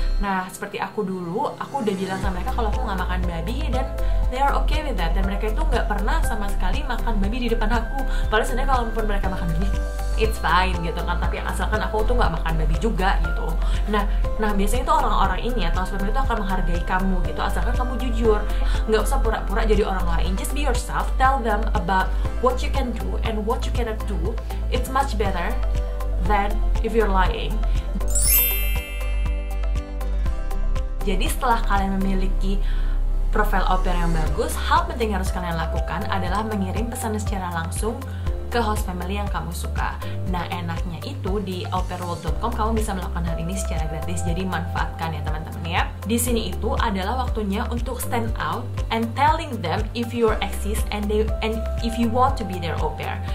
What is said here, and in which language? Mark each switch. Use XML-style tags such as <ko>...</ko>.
<id>Nah, seperti aku dulu, aku udah bilang sama mereka kalau aku nggak makan babi, dan</id> <en>they are okay with that.</en> <id>Dan mereka itu nggak pernah sama sekali makan babi di depan aku. Padahal sebenarnya kalaupun mereka makan babi,</id> <en>it's fine</en> <id>gitu kan, tapi asalkan aku tuh nggak makan babi juga gitu. Nah biasanya itu orang-orang ini atau sebenarnya itu akan menghargai kamu gitu, asalkan kamu jujur, nggak usah pura-pura jadi orang lain.</id> <en>Just be yourself, tell them about what you can do and what you cannot do. It's much better than if you're lying.</en> <id>Jadi setelah kalian memiliki profil au pair yang bagus, hal penting yang harus kalian lakukan adalah mengirim pesan secara langsung ke host family yang kamu suka. Nah, enaknya itu di aupairworld.com kamu bisa melakukan hal ini secara gratis. Jadi manfaatkan ya teman-teman ya. Di sini itu adalah waktunya untuk</id> <en>stand out and telling them if you exist and if you want to be their au pair.</en>